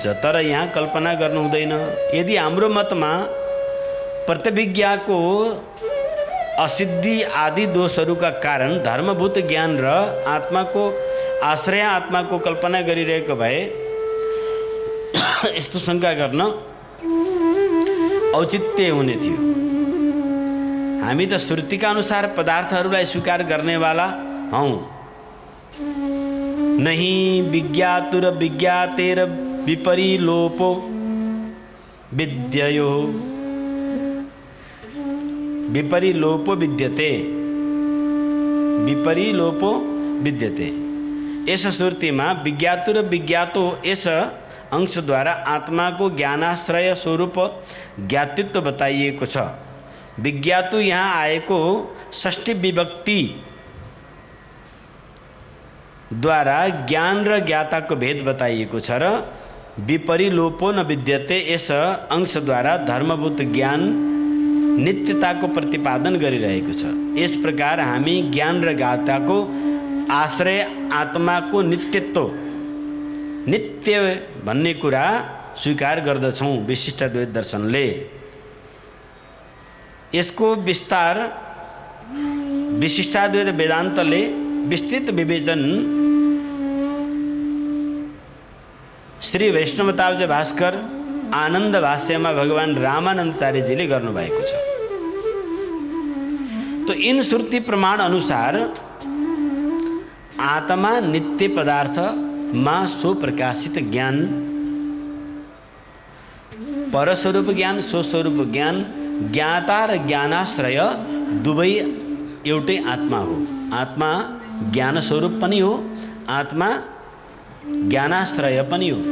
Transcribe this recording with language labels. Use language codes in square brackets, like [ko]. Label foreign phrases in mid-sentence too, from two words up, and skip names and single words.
[ne] तर यहाँ कल्पना गर्नु हुँदैन। यदि हाम्रो मतमा प्रतिविज्ञाको असिद्धि आदि दोषहरूका कारण धर्मभूत ज्ञान र आत्माको आश्रय आत्माको कल्पना गरिरहेको भए यस्तो शङ्का गर्न औचित्य हुने थियो। हामी त श्रुतिका अनुसार पदार्थहरूलाई स्वीकार गर्नेवाला हौं। [sa] नहीं विज्ञातुर विज्ञातेर विपरीलोपो विद्ययो विपरीलोपो विद्यते विपरीलोपो विद्यते। [ne] यस श्रुतिमा [sa] विज्ञातुर विज्ञातो [ne] यस अंशद्वारा आत्माको ज्ञानाश्रय स्वरूप ज्ञातित्व बताइएको छ। विज्ञातु यहाँ आएको षष्ठी विभक्ति द्वारा ज्ञान र ज्ञाताको भेद बताइएको छ र [sa] विपरीलोपो न विद्यते [ne] यस अंशद्वारा धर्मभूत ज्ञान नित्यताको प्रतिपादन गरिरहेको छ। यस प्रकार हामी ज्ञान र ज्ञाताको आश्रय आत्माको नित्यत्व नित्य भन्ने कुरा स्वीकार गर्दछौं विशिष्टाद्वैत दर्शनले। यसको विस्तार विशिष्टाद्वैत वेदान्तले विस्तृत विवेचन श्री वैष्णवताब्ज भास्कर आनन्द भाष्यमा भगवान रामानन्दाचार्यजीले गर्नुभएको छ। [hi] तो इन [ne] श्रुति प्रमाण अनुसार आत्मा नित्य पदार्थ मा सो प्रकाशित ज्ञान परस्वरूप ज्ञान स्वस्वरूप ज्ञान ज्ञाता र ज्ञानाश्रय दुवै एउटै आत्मा हो। आत्मा ज्ञान स्वरूप पनि हो, आत्मा ज्ञानाश्रय पनि हो।